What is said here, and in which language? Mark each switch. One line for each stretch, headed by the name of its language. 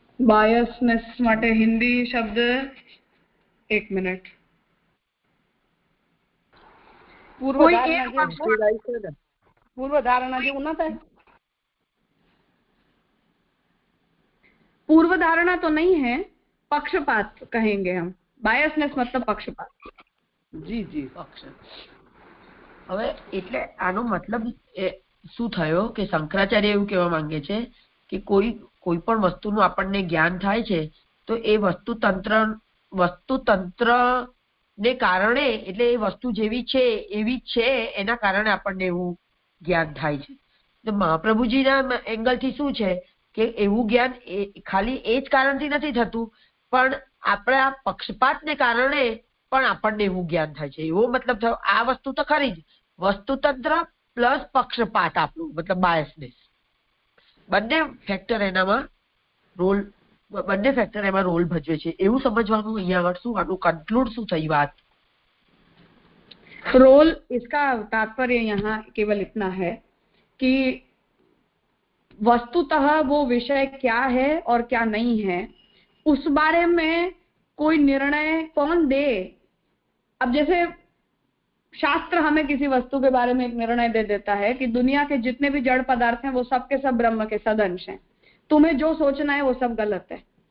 Gujarati: બાયસનેસ માટે હિન્દી શબ્દ, એક મિનિટ। પૂર્વ ધારણા જેવું ના થાય?
Hindi: पूर्व धारणा तो नहीं है, पक्षपात कहेंगे हम। बायसनेस मतलब पक्षपात।
Gujarati: જી જી। હવે એટલે આનો મતલબ શું થયો કે શંકરાચાર્ય એવું કહેવા માંગે છે કે કોઈ પણ વસ્તુનું આપણને જ્ઞાન થાય છે તો એ વસ્તુતંત્ર ને કારણે, એટલે એ વસ્તુ જેવી છે એવી જ છે એના કારણે આપણને એવું જ્ઞાન થાય છે। તો મહાપ્રભુજીના એંગલથી શું છે કે એવું જ્ઞાન ખાલી એ જ કારણથી નથી થતું, પણ આપણા પક્ષપાતને કારણે પણ આપણને એવું જ્ઞાન થાય છે, એવો મતલબ થયો। આ વસ્તુ તો ખરી જ, વસ્તુતંત્ર પ્લસ પક્ષપાત, આપણું મતલબ બાયસનેસ, બંને ફેક્ટર એમાં રોલ ભજવે છે, એવું સમજવાનું અહીંયા આગળ શું આનું કન્ક્લુડ શું થઈ વાત?
Hindi: रोल, इसका तात्पर्य यहाँ केवल इतना है कि वस्तुतः वो विषय क्या है और क्या नहीं है, उस बारे में कोई निर्णय कौन दे। अब जैसे शास्त्र हमें किसी वस्तु के बारे में एक निर्णय दे देता है कि दुनिया के जितने भी जड़ पदार्थ हैं वो सब के सब ब्रह्म के सदंश हैं, तुम्हें जो सोचना है वो सब गलत है।